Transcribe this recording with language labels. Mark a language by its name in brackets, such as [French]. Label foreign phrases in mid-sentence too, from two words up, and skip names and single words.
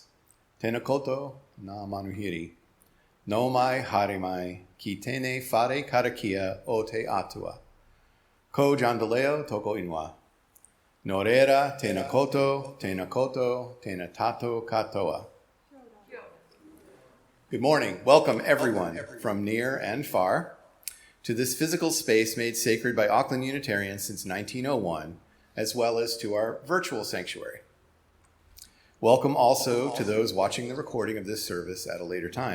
[Māori] Tēnā koutou ngā manuhiri. No mai haere mai ki tēnei whare karakia o te atua. Ko John DiLeo toko ingoa. No reira, tēnā koutou, tēnā tātou katoa. [English] Good morning. Welcome everyone from near and far to this physical space made sacred by Auckland Unitarians since 1901, as well as to our virtual sanctuary. Welcome also to those watching the recording of this service at a later time.